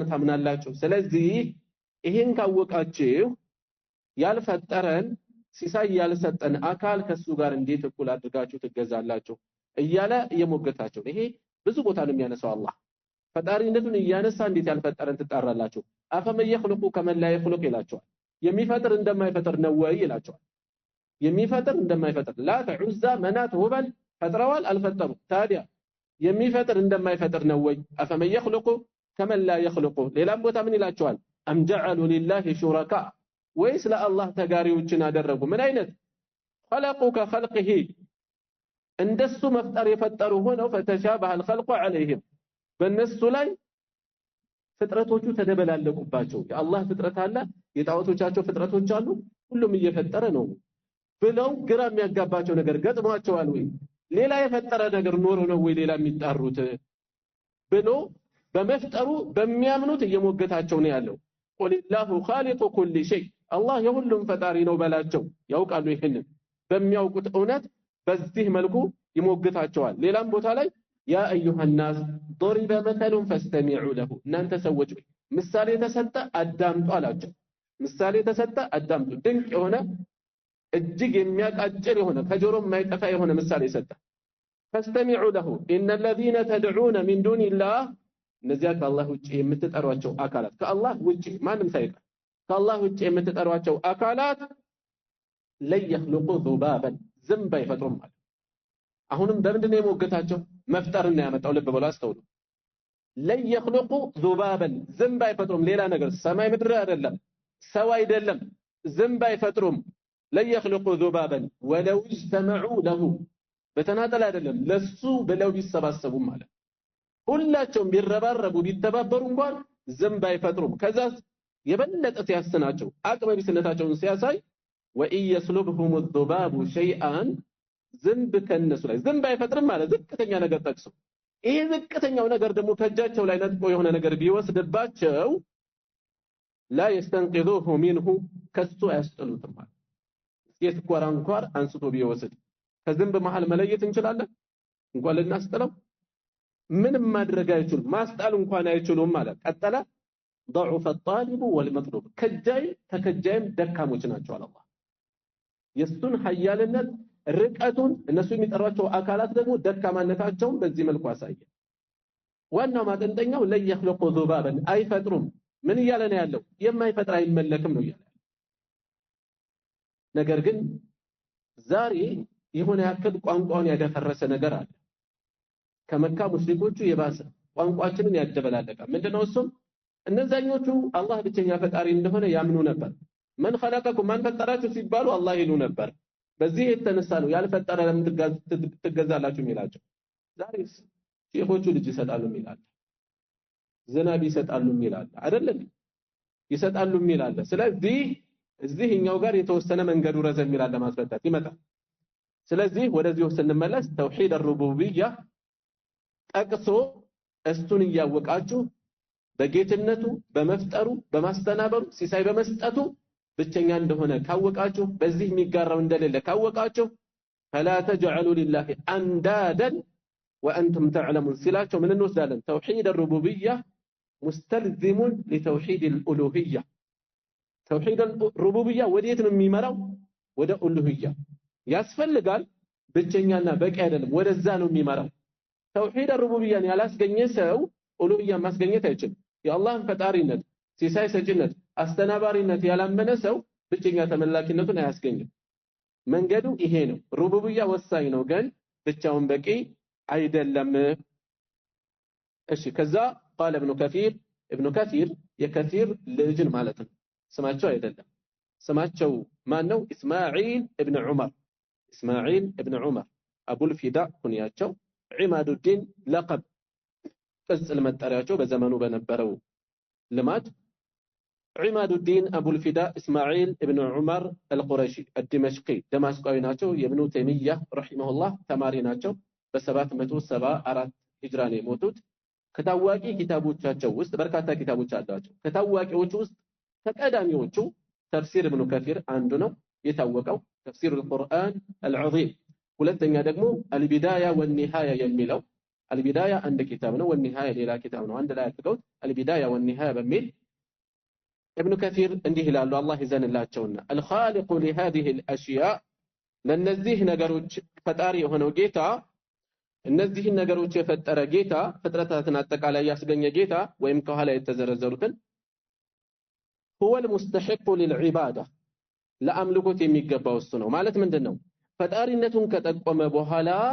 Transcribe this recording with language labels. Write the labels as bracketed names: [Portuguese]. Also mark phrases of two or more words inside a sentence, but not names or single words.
[Amharic] ታምናላችሁ ስለዚህ ይሄን ካወቃችሁ ያልፈጠረን ሲሳይ ያልሰጠን አካል ከሱ ጋር እንዴት እኩል አድርጋችሁ ትገዛላችሁ እያለ እየሞገታቸው ይሄ ብዙ ቦታ ነው የሚያነሳው አላህ ፈጣሪነቱን እያነሳ እንዴት ያልፈጠረን ትጣራላችሁ [Arabic] أفمن يخلق كمن لا يخلق [Amharic] ይላቸዋል የሚፈጥር እንደማይፈጥር ነው ወይ ይላቸዋል የሚፈጥር እንደማይፈጥር ላ ተዑዛ መናት ሁበል ፈጥረዋል አልፈጠሩ ታዲያ የሚፈጥር እንደማይፈጥር ነው ወይ [Arabic] أفمن يخلق كمن لا يخلق [Amharic] ሌላም ቦታ ምን ይላቸዋል [Arabic] أم جعلوا لله شركاء [Amharic] ወይስ ለአላህ ተጋሪዎችን አደረጉ ምን አይነት [Arabic] خلقوا كخلقه [Amharic] እንደሱ መፍጠር የፈጠሩ ሆነው [Arabic] فتشابه الخلق عليهم [Amharic] በእነሱ ላይ ፍጥረቶቹ ተደበላለቁባቸው የአላህ ፍጥረት አለ የጣዖቶቻቸው ፍጥረቶች አሉ ሁሉም እየፈጠረ ነው ብለው ግራ የሚያጋባቸው ነገር ገጥሟቸዋል ወይ ሌላ የፈጠረ ነገር ኖሮ ነው ወይ ሌላ የሚጣሩት ብሎ በመፍጠሩ በሚያምኑት እየሞገታቸው ነው ያለው [Arabic] قل الله خالق كل شيء [Amharic] አላህ የሁሉም ፈጣሪ ነው በላቸው ያውቃሉ ይሄንን በሚያውቁት እውነት በዚህ መልኩ ይሞግታቸዋል ሌላም ቦታ ላይ [Arabic] يا أيها الناس ضرب مثل فاستمعوا له [Amharic] እናንተ ሰዎች ምሳሌ ተሰጠ አዳምጡ አላቸው ምሳሌ ተሰጠ አዳምጡ ድንቅ የሆነ እጅግ የሚያቃጭር የሆነ ከጆሮ የማይጠፋ የሆነ ምሳሌ ሰጠ [Arabic] فاستمعوا له ان الذين تدعون من دون الله [Amharic] እነዚያ ከአላህ ውጪ የምትጠሯቸው አካላት ከአላህ ውጪ ማንም ሳይቀር ከአላህ ውጪ የምትጠሯቸው አካላት [Arabic] لن يخلقوا ذبابا [Amharic] ዝንብ አይፈጥሩም ማለት አሁንም በምንድን ነው የሞገታቸው መፍጠርና ያመጣው ልብ ብለው አስተውሉ [Arabic] لن يخلقوا ذبابا [Amharic] ዝንብ አይፈጥሩም ሌላ ነገር ሰማይ ምድር አይደለም ሰው አይደለም ዝንብ አይፈጥሩም [Arabic] لن يخلقوا ذبابا ولو اجتمعوا [Amharic] له በተናጠል አይደለም ለሱ ብለው ቢሰባሰቡ ማለት ሁላቸውም ቢረባረቡ ቢተባበሩ እንኳን ዝንብ አይፈጥሩም ከዛ የበለጠ ሲያስናቸው አቅመ ቢስነታቸውን ሲያሳይ [Arabic] وإن يسلبهم الذباب شيئا [Amharic] ዝንብ ከነሱ ላይ ዝንብ አይፈጥርም ማለት ዝቅተኛ ነገር ጠቅሶ ይሄ ዝቅተኛው ነገር ደግሞ ከእጃቸው ላይ ነጥቆ የሆነ ነገር ቢወስድባቸው [Arabic] لا يستنقذوه منه [Amharic] ከሱ ያስጥሉትም ማለት የስኳር አንኳር አንስቶ ቢወስድ ከዝንብ መሃል መለየት እንችላለን እንኳን ልናስጥለው ምንም ማድረግ አይችሉም ማስጣል እንኳን አይችሉም ማለት ቀጠለ [Arabic] ضعف الطالب والمطلوب [Amharic] ከጃይ ተከጃይም ደካሞች ናቸው አላህ የሱን ሐያልነት ርቀቱን እነሱ የሚጠሯቸው አካላት ደግሞ ደካማነታቸውን በዚህ መልኩ አሳየ ዋናው ማጠንጠኛው [Arabic] لن يخلقوا ذبابا [Amharic] አይፈጥሩም ምን እያለ ነው ያለው የማይፈጥር አይመለክም ነው ያለው ነገር ግን ዛሬ የሆነ ያክል ቋንቋውን ያደፈረሰ ነገር አለ ከመካ ሙሽሪኮቹ የባሰ ቋንቋችንን ያደበላለቀ ምንድነው እሱ እነዛኞቹ አላህ ብቸኛ ፈጣሪ እንደሆነ ያምኑ ነበር [Arabic] من خلقكم [Amharic] ማን ፈጠራችሁ ሲባሉ አላህ ይሉ ነበር በዚህ የተነሳ ነው ያልፈጠረ ለምን ትገዛላችሁ የሚላቸው ዛሬስ ሼኾቹ ልጅ ይሰጣሉ የሚላል ዝናብ ይሰጣሉ የሚላል አይደለም ይሰጣሉ የሚላል ስለዚህ እዚህኛው ጋር የተወሰነ መንገዱ ረዘም ይላል ለማስረዳት ይመጣል ስለዚህ ወደዚህ ስንመለስ ተውሂድ الربوبيه ጠቅሶ እሱን ያወቃችሁ በጌትነቱ በመፍጠሩ በማስተናበሩ ሲሳይ በመስጠቱ ብቸኛ እንደሆነ ካወቃችሁ በዚህ የሚጋራው እንደሌለ ካወቃችሁ [Arabic] فلا تجعلوا لله اندادا وانتم تعلمون [Amharic] ሲላቸው ምን እንወስዳለን [Arabic] توحيد الربوبية مستلزم لتوحيد الألوهية توحيد الربوبية [Amharic] ወዴት ነው የሚመራው ወደ ኡሉሂያ ያስፈልጋል ብቸኛና በቂ አይደለም ወደዛ ነው የሚመራው [Arabic] توحيد الربوبية [Amharic] ያላስገኘ ሰው ኡሉሂያ ማስገኘት አይችልም የአላህን ፈጣሪነት ሲሳይ ሰጪነት አስተናባሪነት ያላመነ ሰው ብቸኛ ተመላኪነቱን አያስገኝም መንገዱ ይሄ ነው ሩቡብያ ወሳኝ ነው ግን ብቻውን በቂ አይደለም እሺ ከዛ [Arabic] قال ابن كثير [Amharic] የከثير ልጅን ማለት ነው ስማቸው አይደለም ስማቸው ማን ነው እስማዒል ኢብኑ ዑመር አቡል ፊዳ ኩንያቸው ዒማዱዲን ለቀብ ቅጽል መጠሪያቸው በዘመኑ በነበረው ልማድ ዒማዱዲን አቡል ፊዳ እስማዒል ኢብኑ ዑመር አልቁረሺ الدمشقي ደማስቃዊ ናቸው የኢብኑ ተይሚያ ረሂመሁላህ ተማሪ ናቸው በ774 ሂጅራ ነው የሞቱት ከታዋቂ ኪታቦቻቸው ውስጥ በርካታ ኪታቦች አሏቸው ከታዋቂዎቹ ውስጥ ተቀዳሚዎቹ ተፍሲር ኢብኑ ከሲር አንዱ ነው የታወቀው ተፍሲር القرآن العظيم ሁለተኛ ደግሞ አልቢዳያ ወንኒሃያ የሚለው አልቢዳያ አንድ ኪታብ ነው ወንኒሃያ ሌላ ኪታብ ነው አንድ ላይ አድርገው አልቢዳያ ወንኒሃያ በሚል ابن كثير እንዲህ ይላሉ አላህ ይዘንላቸውና [Arabic] الخالق لهذه الاشياء [Amharic] ለነዚህ ነገሮች ፈጣሪ የሆነው ጌታ እነዚህን ነገሮች የፈጠረ ጌታ ፍጥረታትን አጠቃላይ ያስገኘ ጌታ ወይም ከኋላ የተዘረዘሩትን [Arabic] هو المستحق للعباده [Amharic] ለአምልኮት የሚገባው እሱ ነው ማለት ምንድነው ፈጣሪነቱን ከጠቆመ በኋላ